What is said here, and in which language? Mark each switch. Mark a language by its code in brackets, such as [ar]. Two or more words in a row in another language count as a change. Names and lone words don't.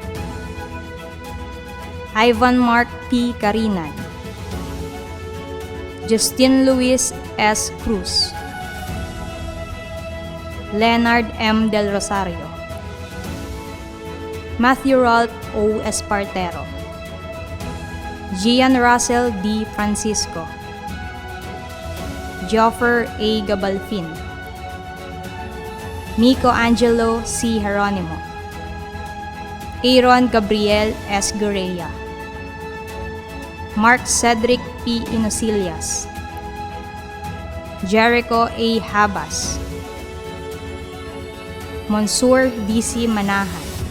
[tl] Ivan Mark P. Carinan. Justin Luis S. Cruz. Leonard M. Del Rosario. Matthew Ralph O. Espartero. Gian Russell D. Francisco. Joffer A. Gabalfin. Nico Angelo C. Geronimo. Aaron Gabriel S. Gureya. Mark Cedric P. Inosillas. Jericho A. Habas. Monsur D.C. Manahan.